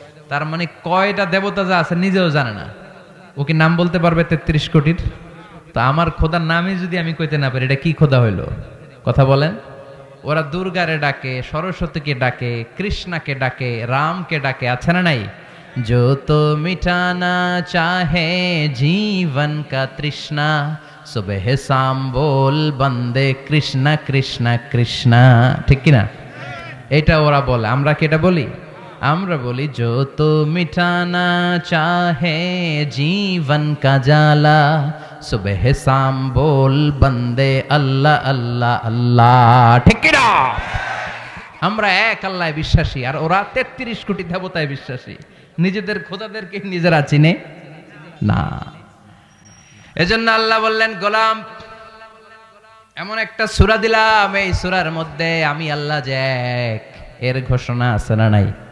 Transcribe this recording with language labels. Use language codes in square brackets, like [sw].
[bn] তার মানে কয়টা দেবতা যা আছে নিজেও জানে না। ও কি নাম বলতে পারবে 33 কোটির? তো আমার খোদার নামই যদি আমি কইতে না পারি, এটা কি খোদা হইলো? কথা বলেন। ওরা দুর্গারে ডাকে, সরস্বতীকে ডাকে, কৃষ্ণাকে ডাকে, রামকে ডাকে, আছে না নাই? [hi] जो तो मिटाना चाहे जीवन का तृष्णा, सुबह शाम बोल बंदे कृष्णा कृष्णा कृष्णा। [bn] ঠিক কি না? এটা ওরা বলে, আমরা কি এটা বলি? আমরা বলি [hi] जो तो मिटाना चाहे जीवन का जाला, सुबह शाम बोल बंदे अल्लाह अल्लाह अल्लाह। [bn] ঠিক কি না? আমরা এক আল্লাহয় বিশ্বাসী, আর ওরা 33 কোটি দেবতায় বিশ্বাসী। নিজেদের খোদাদেরকে নিজেরা চিনে না। এজন্য আল্লাহ বললেন, গোলাম এমন একটা সূরা দিলাম, এই সূরার মধ্যে আমি আল্লাহ যে এক, এর ঘোষণা আছে না নাই?